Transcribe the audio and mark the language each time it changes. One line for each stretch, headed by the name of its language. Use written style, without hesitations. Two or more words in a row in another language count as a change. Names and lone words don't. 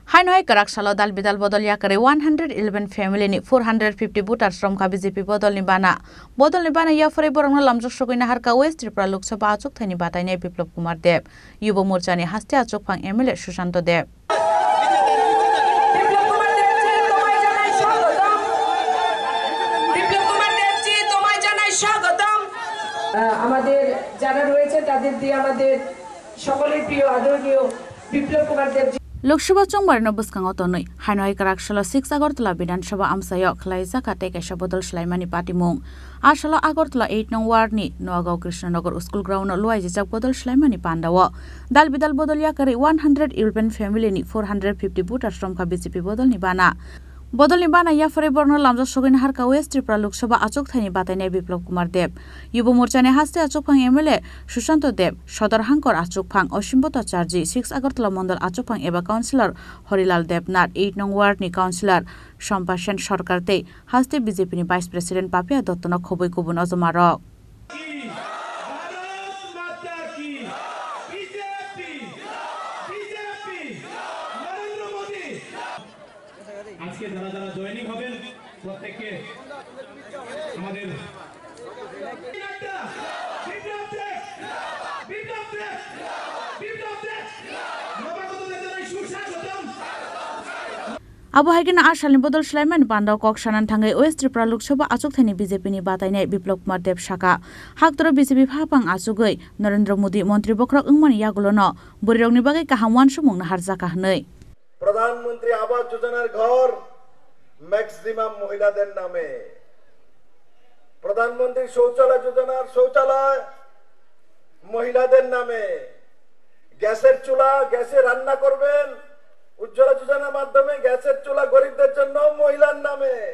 Kok Borok: Hanoi Karaksalo dal bidal bodol yakare 111 family ni 450 voter from ka BJP bodol ni bana ya fore borong lamjok sogina harka West Tripura Lok Sabha achuk thani bataine Biplop Kumar Deb Yubo Morcha ni haste achuk phang MLA Sushanto Deb
Bangla: আমাদের যারা রয়েছে তাদের দিয়ে আমাদের সকলের প্রিয় আদরণীয় বিপ্লব কুমার দেব
Kok Borok: Lokshaba Chongbar no buskango tonoi Hanoi Karaksalo 6 Agartala Bidansabha Amsayo Khlaisa Kate Kesha Bodol Shlaimani Patimung Ashalo Agartala 8 nong ward ni Noagaw Krishnanagar School Ground no Luai Jijak Bodol Shlaimani Pandawa Dal Bidal Bodol Yakari 111 family ni 450 voters from BJP Bodol ni bana Bodol ni bana ya fore borno lamjok sogina harka West Tripura Lok Sabha achuk thani bataine Biplop Kumar Deb Yubo Morcha ni haste achuk phang MLA Sushanto Deb Sodor Hangkor achuk phang Osimboto Charji 6 Agartala Mondal achuk phang eba councillor Horilal Debnath 8 nong ward ni councillor Sampashen Sarkarte haste BJP ni vice president Papia Dottono khoboi kubun ojomarok
Bangla: আজকে যারা যারা জয়েনিং হবেন প্রত্যেককে আমাদের
Kok Borok: Abu Hagina Ashalin Bodol Shlaiman Banda Kok Shanan Tangai West Tripura Lok Sabha achuk thani BJP ni bataine Biplop Kumar Deb Shaka Haktoro BJP phapang achugoi Narendra Modi Montri Bokrok Ungmani Yagulono Burirokni bagai kaham wansumung na harjaka hnoi
Bangla: প্রধানমন্ত্রী আবাস যোজনার ঘর ম্যাক্সিমাম মহিলাদের নামে প্রধানমন্ত্রী শৌচালয় যোজনার শৌচালয় মহিলাদের নামে গ্যাসের চুলা গ্যাসে রান্না করবেন উজ্জ্বলা যোজনার মাধ্যমে গ্যাসের চুলা গরিবদের জন্য মহিলার নামে